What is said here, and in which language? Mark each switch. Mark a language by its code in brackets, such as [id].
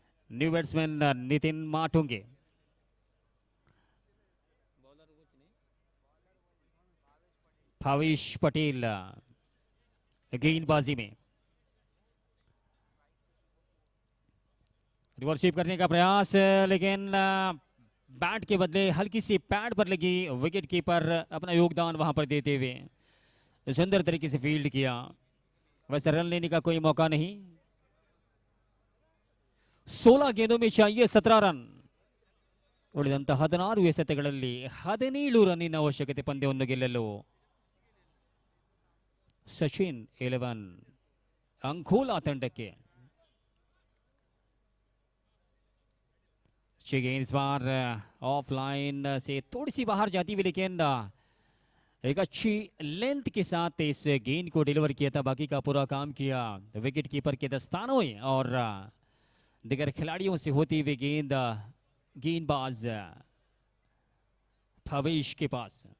[hi] New batsman Nitin माटुंगे, Bhavesh Patel गेंदबाजी में, रिवर्सिव करने का प्रयास, लेकिन बैट के बदले हल्की सी पैड पर लगी, विकेट कीपर अपना योगदान वहां पर देते हुए सुंदर तरीके से फील्ड किया। वैसे रन लेने का कोई मौका नहीं, 16 गेंदों में चाहिए 17 ರನ್. [kn] ಉಳಿದಂತ 16 ಎಸೆತಗಳಲ್ಲಿ 17 ರನ್ನಿನ ಅವಶ್ಯಕತೆ ಪಂದ್ಯವನ್ನು ಗೆಲ್ಲಲು. ಸಚಿನ್ 11 अंकोला ತಂಡಕ್ಕೆ. [hi] गेंद इस बार ऑफलाइन से थोड़ी सी बाहर जाती हुई, लेकिन एक अच्छी लेंथ के साथ इस गेंद को डिलीवर किया था. बाकी का पूरा काम किया विकेट कीपर के दस्तानों में और दिगर खिलाड़ियों से होती हुई गेंदबाज भवेश के पास.